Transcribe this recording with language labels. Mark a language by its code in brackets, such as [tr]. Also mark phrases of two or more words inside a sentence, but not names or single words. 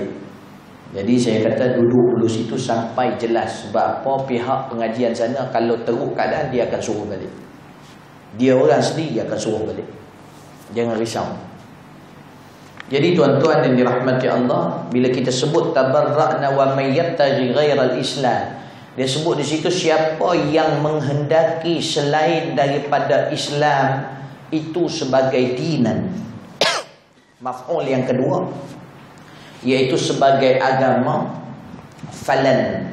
[ms] Jadi saya kata duduk dulu situ sampai jelas. Sebab apa pihak pengajian sana kalau teruk keadaan dia akan suruh balik. Dia orang sendiri akan suruh balik. Jangan risau. Jadi tuan-tuan yang dirahmati Allah, bila kita sebut [ar] تبرأنا ومن يبتغي غير الإسلام, [ms] dia sebut di situ siapa yang menghendaki selain daripada Islam itu sebagai dinan. Maf'ul yang kedua iaitu sebagai agama, falan.